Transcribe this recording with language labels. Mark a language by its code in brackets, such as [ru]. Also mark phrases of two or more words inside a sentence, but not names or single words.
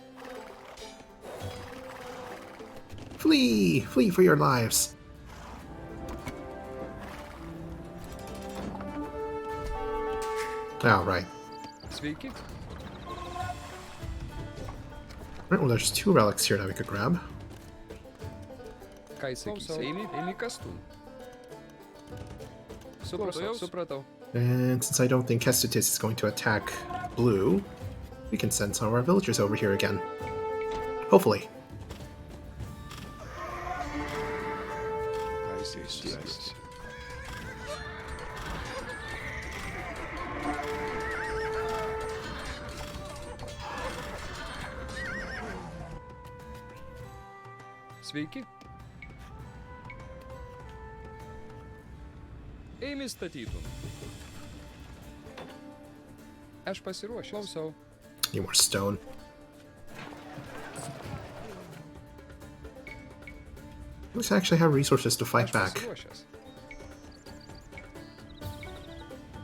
[en] Flee! Flee for your lives! Alright. [lt] Sveiki. [en] Right, well, there's two relics here that we could grab. [lt] Ką sakysi? Eimi kastūn. Supratau. [en] And since I don't think Kestutis is going to attack blue, we can send some of our villagers over here again. Hopefully. I say yes. [lt] Sveiki. Eimi statytum. Aš pasiruošęs. Klausau. [en] Need more stone. Let's actually have resources to fight [lt] Aš [en] back. [lt] pasiruošęs.